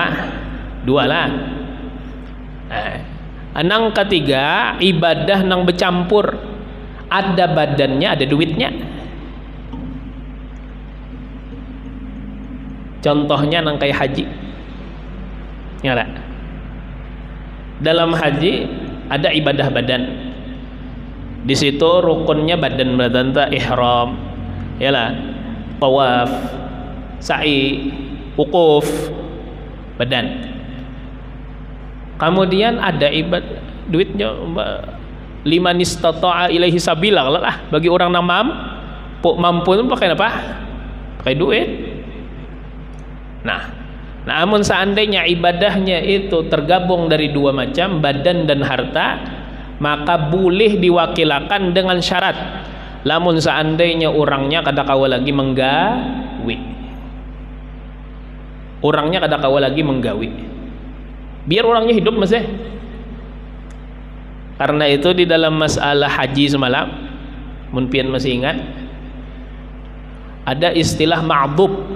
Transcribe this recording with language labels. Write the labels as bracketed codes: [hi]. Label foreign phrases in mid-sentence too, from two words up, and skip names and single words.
[bjn] 2 lah. Nang ketiga ibadah nang bercampur, ada badannya ada duitnya. Contohnya nang kayak haji, ya lah. Dalam haji ada ibadah badan, di situ rukunnya badan tak ihram, ya lah, tawaf, sa'i, wukuf, badan. Kemudian ada ibadah duitnya, [ar] لمن استطاع إليه سبيلا [bjn] lah, bagi orang yang mampu itu pakai apa? Pakai duit. [id] Nah, namun seandainya ibadahnya itu tergabung dari 2 macam, badan dan harta, maka boleh diwakilkan dengan syarat. [bjn] Namun seandainya orangnya kada kawa lagi menggawi, orangnya kada kawa lagi menggawi, biar orangnya hidup masih. Karena itu di dalam masalah haji semalam, mun pian masih ingat, ada istilah ma'dub.